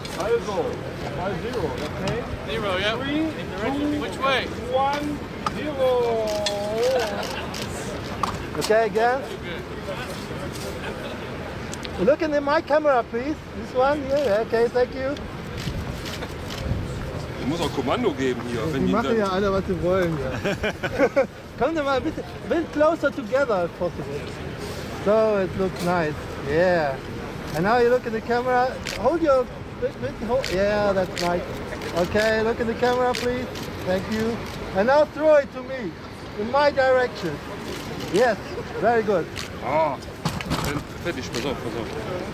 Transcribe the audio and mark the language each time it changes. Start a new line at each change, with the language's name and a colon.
German: Also, mal 0, okay?
English: 0, yeah. 3, 2, Which way? 1, 0. Okay, again. Look in my camera, please. This one here. Okay, thank you.
German: Du musst auch Kommando geben hier. Die machen ja alle, was sie wollen.
English: Ja. Come mal a bit closer together if possible. So it looks nice. Yeah. And now you look in the camera. Hold your yeah, that's nice. Okay, look in the camera, please. Thank you. And now throw it to me in my direction. Yes, very good.
German: Ah, fertig, pass auf, pass auf.